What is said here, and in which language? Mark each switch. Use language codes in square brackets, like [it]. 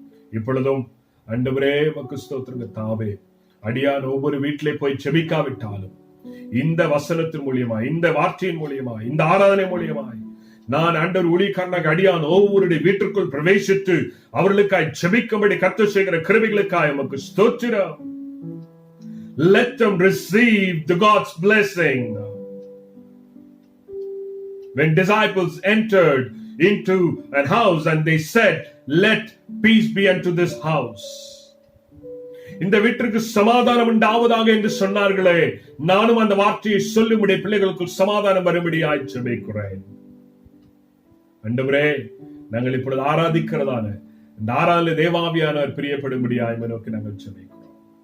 [ta] இப்பொழுதும் ஆண்டவரே உமக்கு ஸ்தோத்திரம். தாவே, அடியான் ஒவ்வொரு வீட்டிலே போய் ஜெபிக்காவிட்டாலும் இந்த வசனத்தின் மூலியமாய், இந்த வார்த்தையின் மூலியமாய், இந்த ஆராதனை மூலியமாய் நான் ஆண்டவர் ஊழியக்காரனாக அடியான் ஒவ்வொருடைய வீட்டிற்குள் பிரவேசித்து அவர்களுக்காய் ஜெபிக்கும்படி கர்த்தர் செய்கிற கிருபைகளுக்காய் உமக்கு ஸ்தோத்திரம். [en] Let them receive the God's blessing. When disciples entered into a house and they said, let peace be unto this house. [ta] இந்த வீட்டிற்கு சமாதானம் உண்டாவதாக என்று சொன்னார்களே, நானும் அந்த வார்த்தையை சொல்லும்படி பிள்ளைகளுக்கு சமாதானம் வரும்படியாய் ஜெபிக்கிறேன். ஆண்டவரே, நாங்கள் இப்பொழுது ஆராதிக்கிறதான இந்த ஆராதனை தேவாவியானவர் பிரியப்படும்படியாய் நோக்கி நாங்கள் ஜெபிக்கிறோம்.